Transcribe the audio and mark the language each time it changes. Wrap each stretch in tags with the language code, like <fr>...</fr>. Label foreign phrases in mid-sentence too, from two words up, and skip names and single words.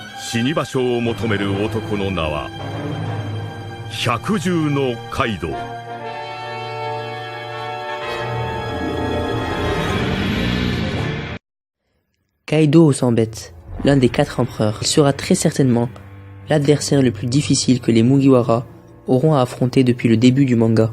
<ja>死に場所を求める男の名は百獣のカイドウ。</ja> <fr>Kaido au sang bête, l'un des 4 empereurs, il sera très certainement l'adversaire le plus difficile que les Mugiwara auront à affronter depuis le début du manga.</fr>